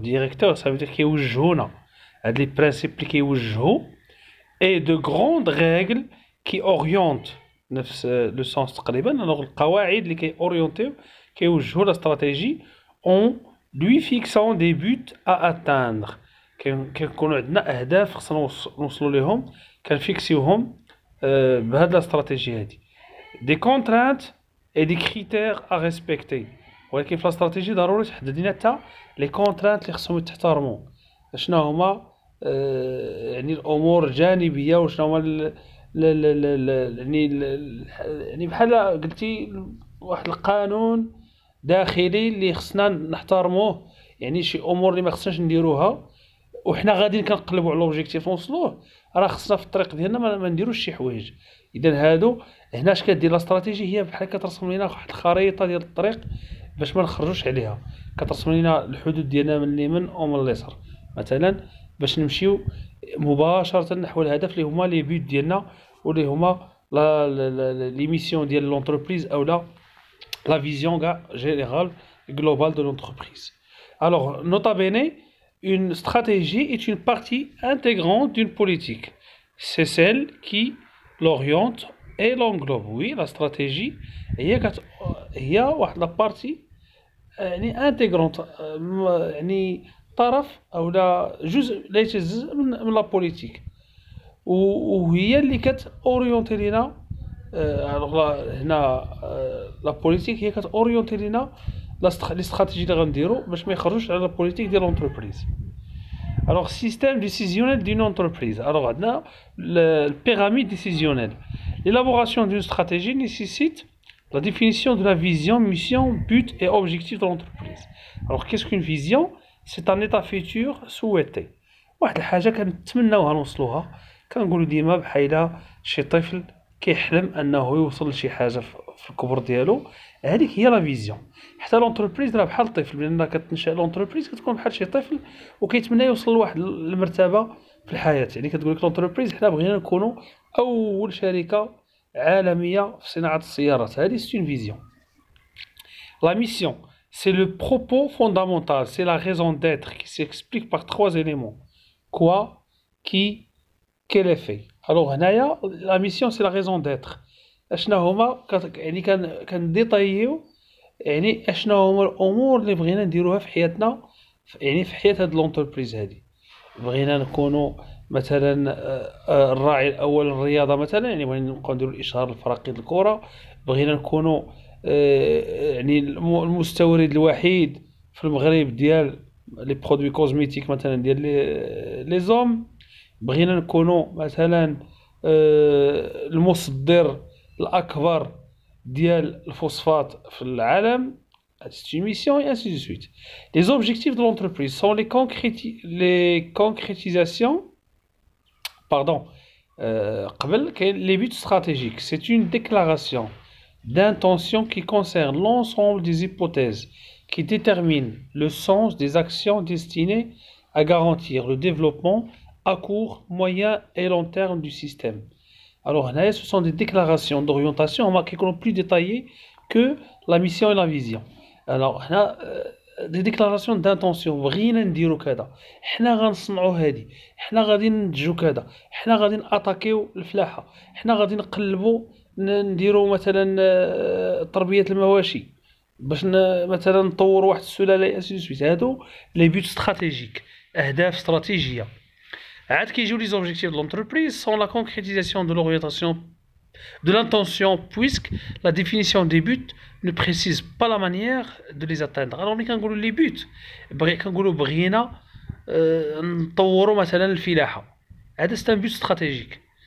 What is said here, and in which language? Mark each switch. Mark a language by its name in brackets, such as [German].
[French] Directeur ça veut dire كيوجهونا. هاد les principes اللي كيوجهوا et de grandes règles qui orientent [Arabic] نفس لو سونس تقريبا. [French] alors [Arabic] القواعد اللي كيورينتيو كيوجهوا لا استراتيجي [French] en lui fixant des buts à atteindre. [Arabic] كيكونوا عندنا اهداف خصنا نوصلوا ليهم، كنفيكسيوهم بهاد لا استراتيجي هادي. [French] des contraintes et des critères à respecter. [Arabic] ولكن في لا استراتيجي ضروري تحدد لنا حتى لي كونترانت اللي خصهم يتحترموا. شنو هما يعني الامور الجانبيه، وشنو هما يعني بحال قلتي واحد القانون داخلي اللي خصنا نحترموه. يعني شي امور اللي ما خصناش نديروها وحنا غاديين كنقلبوا على لوبجيكتيف نوصلوه، راه خصنا في الطريق ديالنا ما نديروش شي حوايج. اذا هادو هنا اش كدير لا استراتيجي؟ هي بحال كترسم لنا واحد الخريطه ديال الطريق باش ما نخرجوش عليها. كترسم لنا الحدود ديالنا من اليمين ومن اليسار مثلا، باش نمشيو مباشره نحو الهدف اللي هما لي بيوت ديالنا، واللي هما لي ميسيون ديال لونتربريز او لا فيزيون كاع جينيرال [French] globale de l'entreprise. Alors, nota bene, une stratégie est une partie intégrante d'une politique. C'est celle qui l'oriente et l'englobe. Oui, la stratégie [Arabic] هي واحد la partie يعني intégrante يعني طرف أو لا جزء لا يتجزأ من لا بوليتيك وهي اللي كتأورينتي لينا هنا لا بوليتيك هي كتأورينتي لينا لي استراتيجي اللي غنديرو باش ما يخرجوش على لا بوليتيك ديال l'entreprise. [French] Alors, système décisionnel d'une entreprise. Alors, on a la pyramide décisionnelle. L'élaboration d'une stratégie nécessite la définition de la vision, mission, but et objectif de l'entreprise. Alors, qu'est-ce qu'une vision? C'est un état futur souhaité. [Arabic] واحد الحاجة كنتمناوها نوصلوها كنقولوا ديما بحال شي طفل كيحلم انه يوصل لشي حاجة في الكبر ديالو. هذيك هي لا فيزيون. حتى لونتربريز راه بحال الطفل، لان كتنشأ لونتربريز كتكون بحال شي طفل وكيتمنى يوصل لواحد المرتبة في الحياة. يعني كتقول لك لونتربريز حنا بغينا نكونوا اول شركة عالمية في صناعة السيارات. [French] هذه سي اون فيزيون. La mission, c'est le propos fondamental, c'est la raison d'être qui s'explique par trois éléments. Quoi, qui, quel effet. Alors, هنايا la mission, c'est la raison d'être. [Arabic] اشنا هما يعني كنديطايو يعني اشنا هما الامور اللي بغينا نديروها في حياتنا، يعني في حياة هاد لونتربريز هادي. بغينا نكونوا مثلا الراعي الاول للرياضه مثلا، يعني بغينا نبقاو نديروا الاشهار الفرقي الكره. بغينا نكونوا يعني المستورد الوحيد في المغرب ديال لي برودوي كوزميتيك مثلا ديال لي زوم. بغينا نكونوا مثلا المصدر الاكبر ديال الفوسفات في العالم. [French] C'est une mission et ainsi de suite. Les objectifs de l'entreprise sont les concrétisations. Pardon. Les buts stratégiques. C'est une déclaration d'intention qui concerne l'ensemble des hypothèses qui déterminent le sens des actions destinées à garantir le développement à court, moyen et long terme du système. Alors, là, ce sont des déclarations d'orientation qui sont plus détaillées que la mission et la vision. [Arabic] Alors, هنا [French] دي ديكلاراسيون دانتونسيون. [Arabic] بغينا نديرو كذا، حنا غنصنعو هادي، حنا غادي ننتجو كذا، حنا غادي ناتاكيو الفلاحه، حنا غادي نقلبو نديرو مثلا تربيه المواشي باش مثلا نطوروا واحد السلاله اسي سويت. هادو لي بوت استراتيجيك، اهداف استراتيجيه. عاد كيجيو [French] لي زوبجيكتيف دو لونتربريز سون لا كونكريتيزاسيون دو لورينتاسيون de l'intention, puisque la définition des buts ne précise pas la manière de les atteindre. Alors, quand on les buts, quand on [Arabic] بغينا نطوروا مثلا الفلاحة، هذا [French] c'est un but stratégique.